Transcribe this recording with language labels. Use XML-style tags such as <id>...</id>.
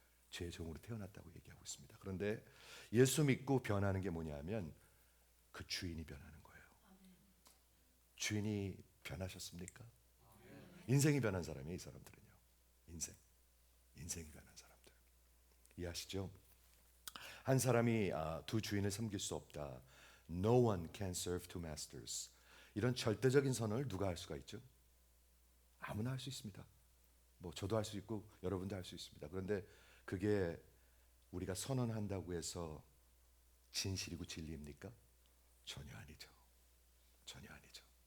<ko>죄의 종으로 태어났다고 얘기하고 있습니다. 그런데 예수 믿고 변하는 게 뭐냐면 그 주인이 변하는 거예요. 주인이 변하셨습니까? 인생이 변한 사람이에요. 이 사람들은요. 인생이 변한 사람들. 이해하시죠? 한 사람이 두 주인을 섬길 수 없다.</ko> <en>No one can serve two masters.</en> <ko>이런 절대적인 선언을 누가 할 수가 있죠? 아무나 할 수 있습니다. 뭐 저도 할 수 있고 여러분도 할 수 있습니다. 그런데 그게 우리가 선언한다고 해서 진실이고 진리입니까? 전혀 아니죠. 전혀 아니죠.</ko>